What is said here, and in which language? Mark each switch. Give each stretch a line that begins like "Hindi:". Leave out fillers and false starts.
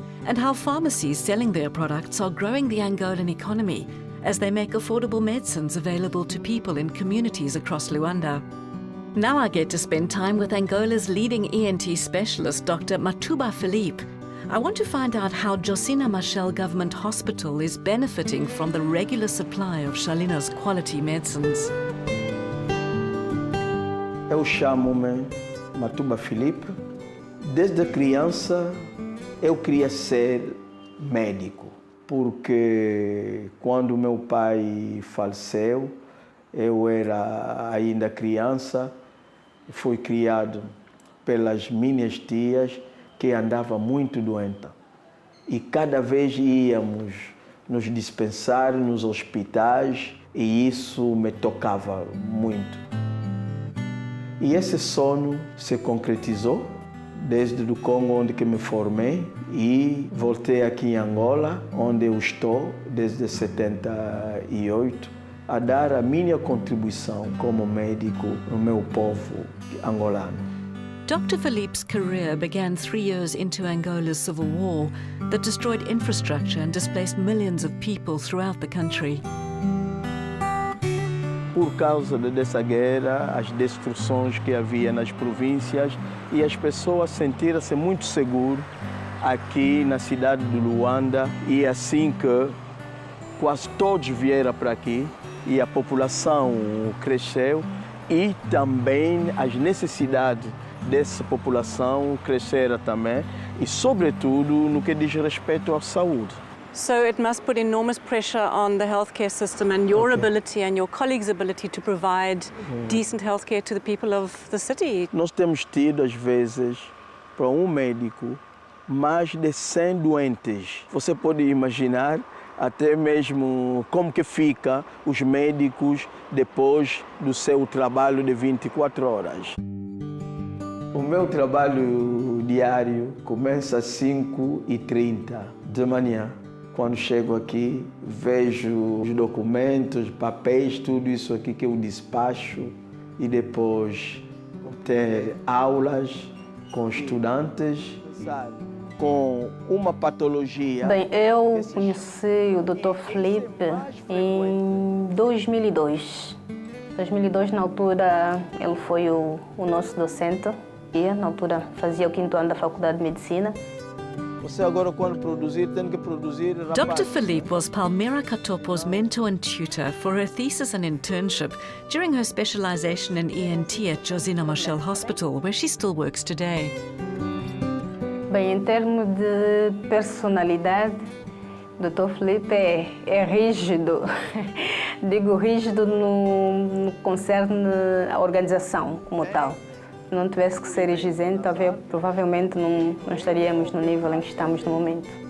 English: and how pharmacies selling their products are growing the Angolan economy as they make affordable medicines available to people in communities across Luanda. Now I get to spend time with Angola's leading ENT specialist, Dr. Matuba Philippe. I want to find out how Josina Machel Government Hospital is benefiting from the regular supply of Shalina's quality medicines.
Portuguese: Eu chamo-me Matuba Philippe. Desde criança eu queria ser médico, porque quando meu pai faleceu, eu era ainda criança, fui criado pelas minhas tias que andava muito doente. E cada vez íamos nos dispensários, nos hospitais, e isso me tocava muito. E esse sonho se concretizou desde o Congo, onde que me formei, e voltei aqui em Angola, onde eu estou desde 78, a dar a minha contribuição como médico no meu povo angolano.
English: Dr. Philippe's career began 3 years into Angola's civil war that destroyed infrastructure and displaced millions of people throughout the country.
Portuguese: Por causa dessa guerra, as destruições que havia nas províncias, e as pessoas sentiram-se muito seguras aqui na cidade de Luanda, e assim que quase todos vieram para aqui e a população cresceu, e também as necessidades dessa população cresceram também, e sobretudo no que diz respeito à saúde.
English: So it must put enormous pressure on the healthcare system and your ability and your colleagues' ability to provide decent healthcare to the people of the city.
Portuguese: Nós temos tido, às vezes, para um médico, mais de 100 doentes. Você pode imaginar até mesmo como que fica os médicos depois do seu trabalho de 24 horas. O meu trabalho diário começa às 5h30 da manhã. Quando chego aqui, vejo os documentos, papéis, tudo isso aqui que eu despacho, e depois ter aulas com estudantes com uma patologia. Bem, eu conheci o Dr. Philippe em 2002. 2002, na altura, ele foi o nosso docente. E, na altura, fazia o 5º ano da Faculdade de Medicina. Você agora, quando produzir, tem que produzir...
English: Dr. Philippe was Palmira Katopo's mentor and tutor for her thesis and internship during her specialization in ENT at Josina Machel Hospital, where she still works today.
Portuguese: Bem, em termos de personalidade, o Dr. Philippe é rígido. Digo rígido no que concerne a organização como tal. Se não tivesse que ser exigente, provavelmente não estaríamos no nível em que estamos no momento.